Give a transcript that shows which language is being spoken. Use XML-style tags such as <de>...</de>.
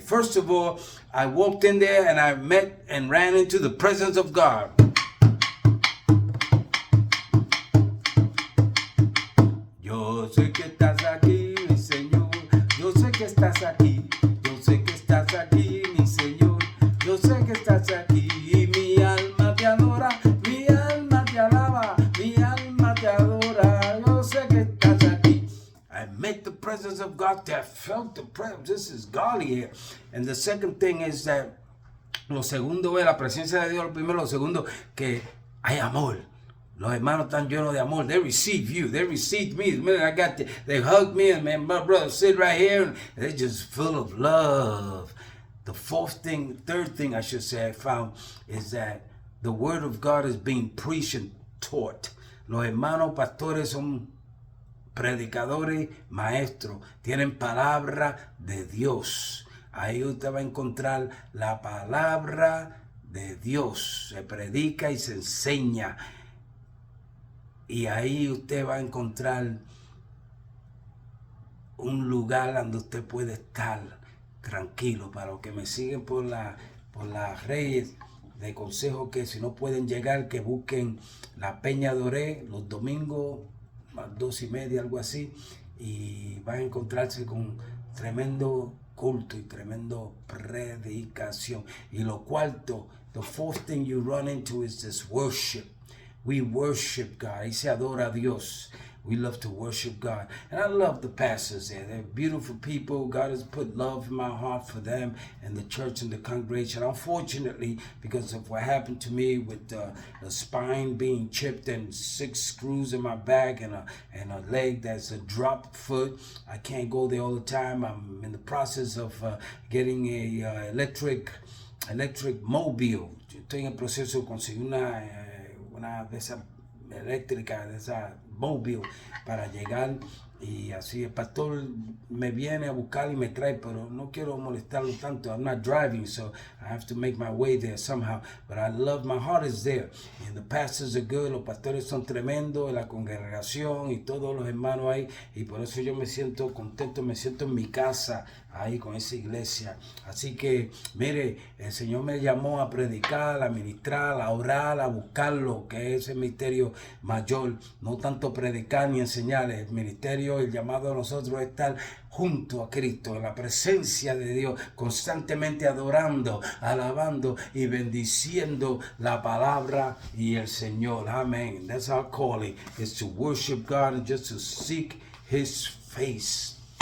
<en>First of all, I walked in there and I met and ran into the presence of God.</en> <es>Yo sé que estás aquí, mi Señor. Yo sé que estás aquí. Yo sé que estás aquí, mi Señor. Yo sé que estás aquí. Y mi alma te adora. Mi alma te alaba. Mi alma te adora. Yo sé que estás aquí.</es> <en>I met the presence of God. I felt the presence. This is godly here. And the second thing is that</en> <es>lo segundo es la presencia de Dios. Lo primero, lo segundo, que hay amor. Los hermanos están llenos de amor.</es> <en>They receive you. They received me. The minute I got there, they hugged me, and man, my brother sit right here, and they're just full of love. The third thing I should say I found is that the word of God is being preached and taught.</en> <es>Los hermanos pastores son predicadores, maestros. Tienen palabra de Dios. Ahí usted va a encontrar la palabra de Dios. Se predica y se enseña. Y ahí usted va a encontrar un lugar donde usted puede estar tranquilo. Para los que me siguen por las redes, de consejo que si no pueden llegar, que busquen la Peña Doré los domingos a 2:30, algo así, y van a encontrarse con tremendo culto y tremendo predicación. Y lo cuarto,</es> <en>the fourth thing you run into is this worship. We worship God.</en> <es>Ahí se adora a Dios.</es> <en>We love to worship God. And I love the pastors there. They're beautiful people. God has put love in my heart for them and the church and the congregation. Unfortunately, because of what happened to me with the spine being chipped and 6 screws in my back and a leg that's a drop foot, I can't go there all the time. I'm in the process of getting a electric mobile.</en> <es>Estoy en el proceso de conseguir una de esas eléctricas, de esa móvil para llegar, y así el pastor me viene a buscar y me trae, pero no quiero molestarlo tanto.</es> <en>I'm not driving, so I have to make my way there somehow, but I love, my heart is there, and the pastors are good,</en> <es>los pastores son tremendos, la congregación y todos los hermanos ahí, y por eso yo me siento contento, me siento en mi casa ahí con esa iglesia. Así que mire, el Señor me llamó a predicar, a ministrar, a orar, a buscarlo, que es el misterio mayor, no tanto predicar ni enseñar. El ministerio, el llamado a nosotros es estar junto a Cristo, en la presencia de Dios, constantemente adorando, alabando y bendiciendo la palabra y el Señor. Amén.</es> <en>That's our calling, is to worship God and just to seek His face.</en>